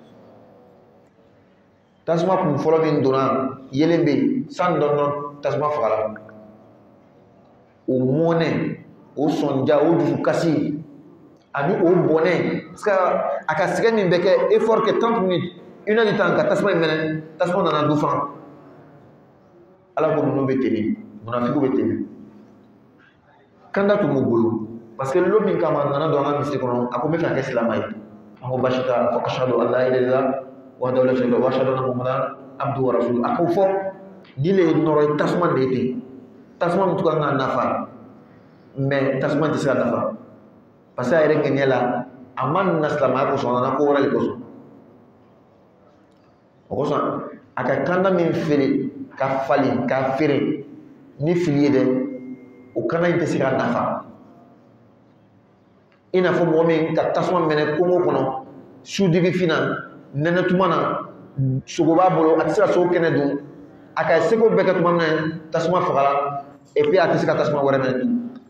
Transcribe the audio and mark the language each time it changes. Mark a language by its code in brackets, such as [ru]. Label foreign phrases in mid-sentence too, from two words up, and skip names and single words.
[bm] tasuma kun fɔlɔ min donna yelen bɛ yen san dɔɔnin tasuma faga la o mɔnɛ o sɔnja o dusukasi ani o bɔnɛ [fr] parce que [bm] a ka sɛgɛn min bɛ kɛ effort kɛ 30 minutes 1 [fr] heure de temps [bm] ka tasuma in minɛ tasuma nana du fana ala ko ninnu bɛ ten munafiqu bɛ ten kanda tun b'u bolo [fr] parce que [bm] lo min kama nana don an ka misiri kɔnɔ a ko n bɛ fɛ ka kɛ silamɛ ye an ko basi t'a la fɔ [ar] أشهد أن لا إله إلا الله وحده لا شريك له وأشهد أن محمدا عبده ورسوله [bm] a k'o fɔ ni le ye nɔrɔ ye tasuma de ye ten tasuma min tun kan ka nafa mais tasuma tɛ se ka nafa [fr] parce que [bm] a yɛrɛ ŋɛɲɛ la a ma na silamɛya kosɔn a nana ko wɛrɛ de kosɔn o kosɔn a ka kanda min feere ka falen ka feere ni fili ye dɛ o kanda in tɛ se ka nafa i n'a fɔ mɔgɔ min ka tasuma minɛ kongo kɔnɔ sudigi fina nɛnɛ tuma na sogo b'a bolo a tɛ se ka sogo kɛnɛ dun a ka seko bɛɛ kɛ tuma min na tasuma fagala [fr] et puis [bm] a tɛ se ka tasuma wɛrɛ minɛ dun